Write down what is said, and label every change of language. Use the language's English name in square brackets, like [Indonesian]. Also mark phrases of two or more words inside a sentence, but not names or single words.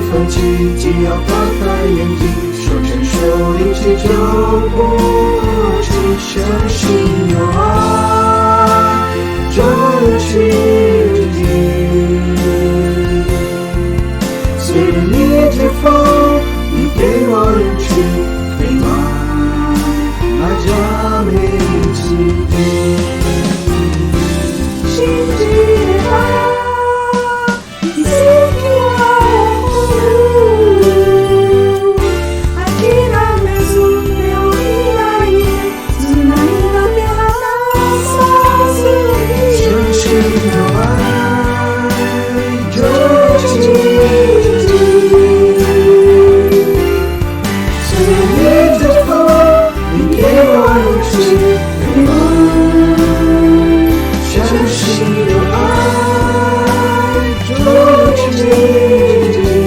[Chinese] 弃，只要打开眼睛，手牵手一起走过去，相信有爱这世界。随着你之风，你给我勇气，飞往那佳美之地。 [Japanese] 信じれば奇跡は諦めず手を開いて繋いだ手離さずに [Chinese] 相信有愛这世界。随着你之风，你给我勇气，飞往相信有爱这世界。